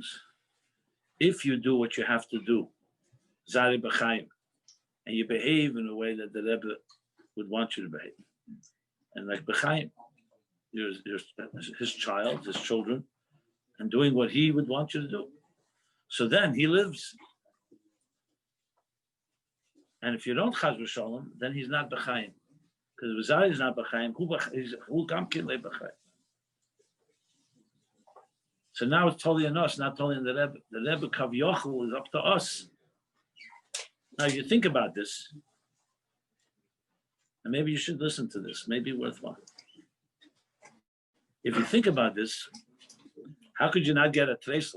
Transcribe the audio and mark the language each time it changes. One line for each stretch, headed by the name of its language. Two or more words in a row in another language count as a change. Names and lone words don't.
English: If you do what you have to do,
Hebrew: Zari B'chaim,
English: and you behave in a way that the Rebbe would want you to behave, and like B'chaim, you're his child, his children, and doing what he would want you to do. So then he lives. And if you don't
Hebrew: chaz v'shalom,
English: then he's not b'chaim. Because
Hebrew: V'zari is not b'chaim, who gamkin le b'chaim.
English: So now it's totally on us, not totally on the Rebbe. The Rebbe
Hebrew: Kav Yochel
English: is up to us. Now you think about this, and maybe you should listen to this, maybe worthwhile. If you think about this, how could you not get a tresel?